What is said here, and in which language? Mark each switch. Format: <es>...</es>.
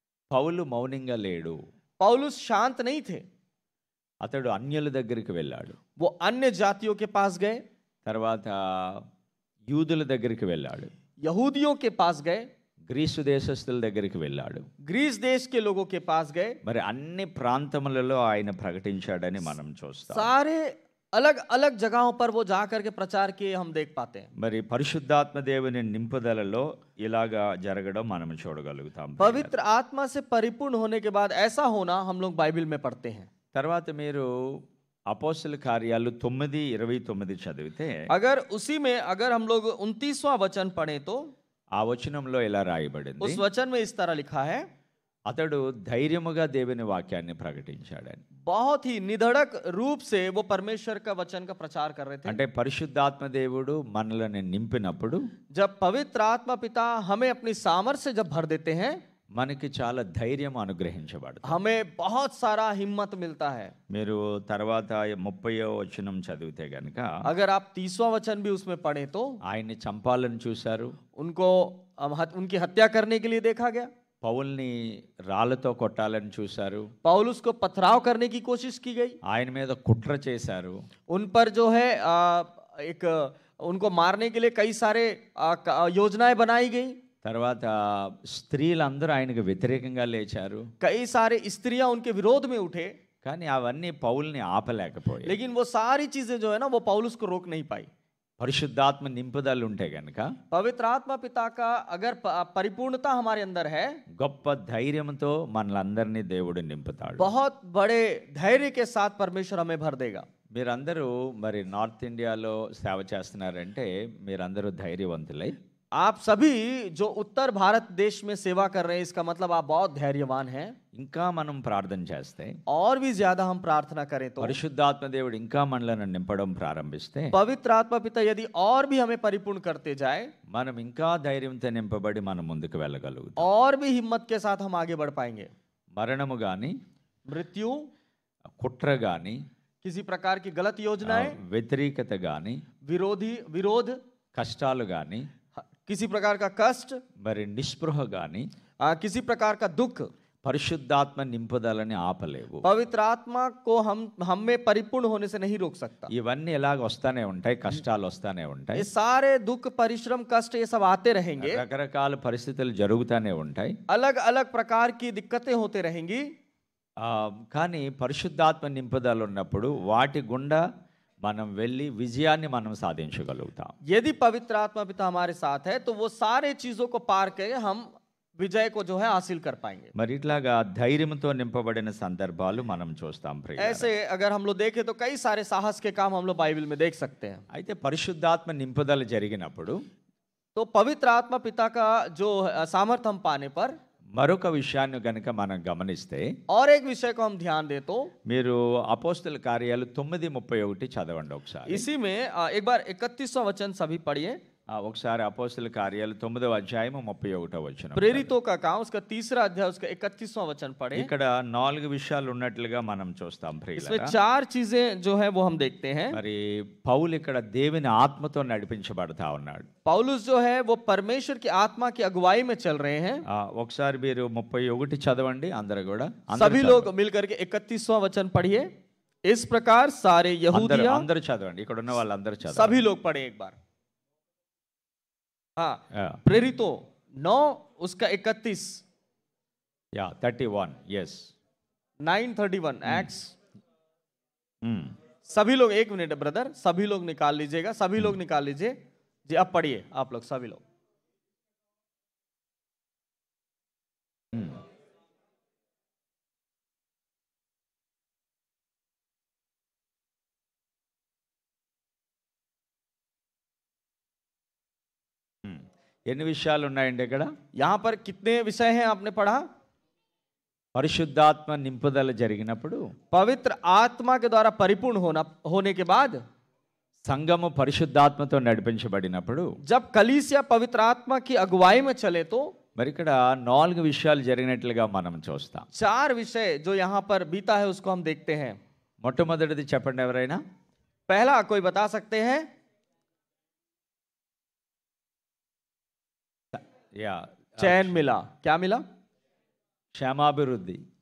<te>పౌలు మౌనంగా లేడు.</te> <hi>पौलुस शांत नहीं थे.</hi> <te>అతడు అన్యుల దగ్గరికి వెళ్ళాడు.</te> <hi>वो अन्य जातियों के पास गए,</hi> <te>తర్వాత యూదుల దగ్గరికి వెళ్ళాడు.</te> <hi>यहूदियों के पास गए,</hi> <te>గ్రీసు దేశస్థుల దగ్గరికి వెళ్ళాడు.</te> <hi>ग्रीस देश के लोगों के पास गए.</hi> <te>మరి అన్ని ప్రాంతములలో ఆయన ప్రకటించాడని మనం చూస్తాం.</te> <hi>सारे अलग अलग जगहों पर वो जा करके प्रचार किए हम देख पाते हैं.</hi> <te>మరి పరిశుద్ధాత్మ దేవుని నింపుదలలో ఇలాగా జరగడం మనం చూడగలుగుతాం.</te> <hi>पवित्र आत्मा से परिपूर्ण होने के बाद ऐसा होना हम लोग बाइबल में पढ़ते हैं.</hi> <te>తర్వాత మీరు అపోస్తల కార్యాలు 9:29 చదివితే</te> <hi>अगर उसी में अगर हम लोग 29वां वचन पढ़े तो</hi> <te>ఆ వచనంలో ఇలా రాయబడింది,</te> <hi>उस वचन में इस तरह लिखा है,</hi> <te>అతడు ధైర్యముగా దేవుని వాక్యాన్ని ప్రకటించాడని.</te> <hi>बहुत ही निधड़क रूप से वो परमेश्वर का वचन का प्रचार कर रहे थे.</hi> <te>అంటే పరిశుద్ధాత్మ దేవుడు మనల్ని నింపినప్పుడు</te> <hi>जब पवित्र आत्मा पिता हमें अपनी सामर्थ्य से जब भर देते हैं,</hi> <te>మనకి చాలా ధైర్యం అనుగ్రహించబడుతుంది.</te> <hi>हमें बहुत सारा हिम्मत मिलता है.</hi> <te>మీరు తర్వాత 30వ వచనం చదివితే గనుక</te> <hi>अगर आप 30वां वचन भी उसमें पढ़े तो</hi> <te>ఆయన్ని చంపాలని చూశారు.</te> <hi>उनको उनकी हत्या करने के लिए देखा गया.</hi> <te>పౌల్ని రాళ్లతో కొట్టాలని చూశారు.</te> <hi>पौलुस को पथराव करने की कोशिश की गई.</hi> <te>ఆయన మీద కుట్ర చేశారు.</te> <hi>उन पर जो है एक उनको मारने के लिए कई सारे योजनाएं बनाई गई.</hi> <te>తర్వాత స్త్రీలందరూ ఆయనకు వ్యతిరేకంగా లేచారు.</te> <hi>कई सारे स्त्रियां उनके विरोध में उठे,</hi> <te>కానీ అవన్నీ పౌల్ని ఆపలేకపోయాయి.</te> <hi>लेकिन वो सारी चीजें जो है ना वो पौलुस को रोक नहीं पाई.</hi> <te>పరిశుద్ధాత్మ నింపుదల ఉంటే గనుక</te> <hi>पवित्र आत्मा पिता का अगर परिपूर्णता हमारे अंदर है,</hi> <te>గొప్ప ధైర్యంతో మనలందరినీ దేవుడు నింపుతాడు.</te> <hi>बहुत बड़े धैर्य के साथ परमेश्वर हमें भर देगा.</hi> <te>మీరందరూ మరి నార్త్ ఇండియాలో సేవ చేస్తున్నారంటే మీరందరూ ధైర్యవంతులై,</te> <hi>आप सभी जो उत्तर भारत देश में सेवा कर रहे हैं, इसका मतलब आप बहुत धैर्यवान हैं.</hi> <te>ఇంకా మనం ప్రార్థన చేస్తే,</te> <hi>और भी ज्यादा हम प्रार्थना करें तो</hi> <te>పరిశుద్ధాత్మ దేవుడు ఇంకా మనలను నింపడం ప్రారంభిస్తే,</te> <hi>पवित्र आत्मा पिता यदि और भी हमें परिपूर्ण करते जाए,</hi> <te>మనం ఇంకా ధైర్యంతో నింపబడి మనం ముందుకు వెళ్ళగలుగుతాం.</te> <hi>और भी हिम्मत के साथ हम आगे बढ़ पाएंगे.</hi> <te>మరణము గాని,</te> <hi>मृत्यु,</hi> <te>కుట్ర గాని,</te> <hi>किसी प्रकार की गलत योजनाएं,</hi> <te>వ్యతిరేకత గాని,</te> <hi>विरोध,</hi> <te>కష్టాలు గాని,</te> <hi>किसी प्रकार का कष्ट,</hi> <te>మరి నిస్పృహ గాని,</te> <hi>किसी प्रकार का दुख,</hi> <te>పరిశుద్ధాత్మ నింపుదలని ఆపలేవు.</te> <hi>पवित्र आत्मा को हम में परिपूर्ण होने से नहीं रोक सकता.</hi> <te>ఇవన్నీ ఎలాగ వస్తానే ఉంటాయి, కష్టాలు వస్తానే ఉంటాయి,</te> <hi>ये सारे दुख परिश्रम कष्ट ये सब आते रहेंगे,</hi> <te>రకరకాల పరిస్థితులు జరుగుతానే ఉంటాయి.</te> <hi>अलग अलग प्रकार की दिक्कतें होते रहेंगी.</hi> <te>కానీ పరిశుద్ధాత్మ నింపుదల ఉన్నప్పుడు వాటి గుండా మనం వెళ్ళి విజయాన్ని మనం సాధించగలుగుతాం.</te> <hi>यदि पवित्र आत्मा पिता हमारे साथ है तो वो सारे चीजों को पार करके हम विजय को जो है हासिल कर पाएंगे.</hi> <te>మరి ఇట్లాగా ధైర్యంతో నింపబడిన సందర్భాలు మనం చూస్తాం ప్రియులారా.</te> <hi>ऐसे अगर हम लोग देखें तो कई सारे साहस के काम हम लोग बाइबल में देख सकते हैं.</hi> <te>అయితే పరిశుద్ధాత్మ నింపుదల జరిగినప్పుడు</te> <hi>तो पवित्र आत्मा पिता का जो सामर्थ्य हम पाने पर</hi> <te>మరొక విషయాన్ని గనుక మనం గమనిస్తే,</te> <hi>और एक विषय को हम ध्यान दे तो</hi> <te>మీరు అపోస్తల కార్యాలు 9:31 చదవండి ఒకసారి.</te> <hi>इसी में एक बार 31वां वचन सभी पढ़िए.</hi> <te>ఒకసారి అపోస్తల కార్యాలు 9:31</te> <hi>प्रेरितों का काम उसका 3रा अध्याय उसका 31वां वचन पढ़े.</hi> <te>ఇక్కడ 4 విషయాలు ఉన్నట్లుగా మనం చూస్తాం</te> <hi>इसमें</hi> <te>ప్రియులారా.</te> <hi>4 चीजें जो है वो हम देखते हैं.</hi> <te>మరి పౌలు ఇక్కడ దేవుని ఆత్మతో నడిపించబడతా ఉన్నాడు.</te> <hi>पौलुस जो है वो परमेश्वर की आत्मा की अगुवाई में चल रहे हैं.</hi> <te>ఒకసారి మీరు 31 చదవండి అందరూ కూడా.</te> <hi>सभी लोग मिलकर के 31वां वचन पढ़िए. इस प्रकार सारे यहूदिया</hi> <te>అందరూ చదవండి, ఇక్కడ ఉన్న వాళ్ళందరూ చదవండి.</te> <hi>सभी लोग पढ़े एक बार. हाँ, प्रेरितों 9 उसका 31</hi> <en>31 yes</en> <hi>9:31 एक्ट्स. सभी लोग, एक मिनट ब्रदर, सभी लोग निकाल लीजिएगा, सभी लोग निकाल लीजिए जी. अब पढ़िए आप लोग सभी लोग.</hi> <te>ఎన్ని విషయాలు ఉన్నాయండి ఇక్కడ?</te> <hi>यहाँ पर कितने विषय हैं आपने पढ़ा?</hi> <te>పరిశుద్ధాత్మ నింపుదల జరిగినప్పుడు,</te> <hi>पवित्र आत्मा के द्वारा परिपूर्ण होने के बाद,</hi> <te>సంఘము పరిశుద్ధాత్మతో నడిపించబడినప్పుడు,</te> <hi>जब कलीसिया पवित्र आत्मा की अगुवाई में चले तो</hi> <te>మరి ఇక్కడ 4 విషయాలు జరిగినట్లుగా మనం చూస్తాం.</te> <hi>4 विषय जो यहाँ पर बीता है उसको हम देखते हैं.</hi> <te>మొట్టమొదటిది చెప్పండి ఎవరైనా.</te> <hi>पहला कोई बता सकते हैं? चैन मिला. क्या मिला?</hi> <te>క్షేమాభివృద్ధి.</te>